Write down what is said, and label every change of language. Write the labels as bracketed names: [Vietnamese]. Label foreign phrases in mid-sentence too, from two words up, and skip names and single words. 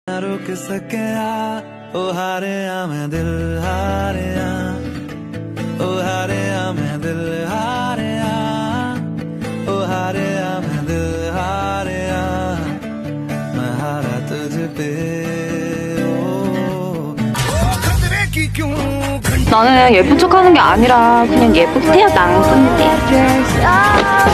[Punjabi] ਰੁਕ ਸਕਿਆ ਓ ਹਾਰਿਆ ਮੈਂ ਦਿਲ ਹਾਰਿਆ ਓ ਹਾਰਿਆ ਮੈਂ ਦਿਲ ਹਾਰਿਆ ਓ ਹਾਰਿਆ ਮੈਂ ਦਿਲ ਹਾਰਿਆ [Hindi] मैं हारा तुझ पे [Korean] 나는 예쁜 척하는 게 아니라 그냥 예쁘게 태어난 건데.